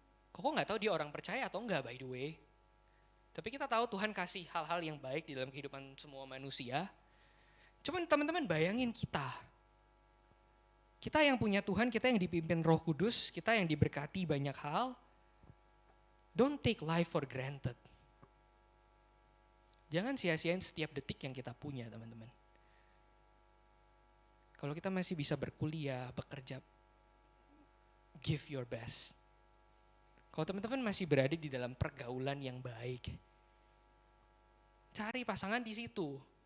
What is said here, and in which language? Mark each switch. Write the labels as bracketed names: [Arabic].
[Indonesian] Koko gak tahu dia orang percaya atau enggak, [English] by the way. [Indonesian] Tapi kita tahu Tuhan kasih hal-hal yang baik di dalam kehidupan semua manusia. Cuman teman-teman bayangin kita. Kita yang punya Tuhan, kita yang dipimpin Roh Kudus, kita yang diberkati banyak hal. [English] Don't take life for granted. [Indonesian] Jangan sia-siain setiap detik yang kita punya, teman-teman. Kalau kita masih bisa berkuliah, bekerja, [English] give your best. [Indonesian] Kalau teman-teman masih berada di dalam pergaulan yang baik, cari pasangan di situ.